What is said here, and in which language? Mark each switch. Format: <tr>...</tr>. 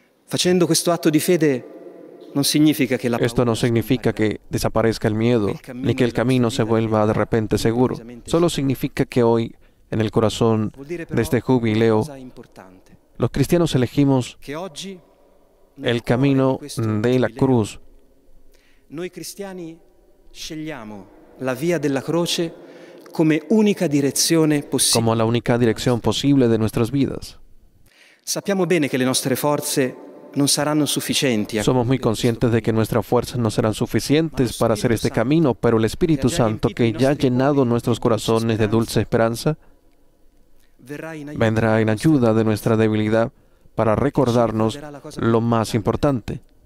<es>Esto no significa que desaparezca el miedo, ni que el camino se vuelva de repente seguro. Solo significa que hoy, en el corazón de este jubileo, los cristianos elegimos el camino de la cruz.</es> <it>Noi cristiani scegliamo la via della croce come unica direzione possibile.</it> <es>Como la única dirección posible de nuestras vidas.</es> <it>Sappiamo bene che le nostre forze non saranno sufficienti.</it> <es>Somos muy conscientes de que nuestras fuerzas no serán suficientes para hacer este camino, pero el Espíritu Santo, que ya ha llenado nuestros corazones de dulce esperanza, vendrá en ayuda de nuestra debilidad para recordarnos lo más importante.</es>